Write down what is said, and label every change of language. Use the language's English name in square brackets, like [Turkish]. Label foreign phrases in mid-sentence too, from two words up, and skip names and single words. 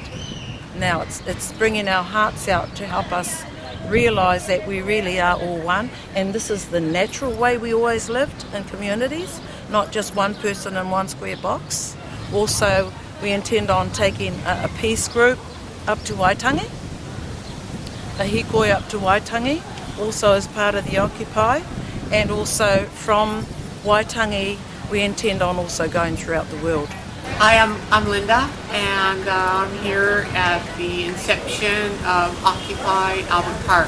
[English] Now it's bringing our hearts out to help us realise that we really are all one, and this is the natural way we always lived in communities, not just one person in one square box. Also, we intend on taking a peace group up to Waitangi, a hikoi up to Waitangi, also as part of the Occupy, and also from Waitangi we intend on also going throughout the world. Hi, I'm Linda, and I'm here at the Inception of Occupy Albert Park.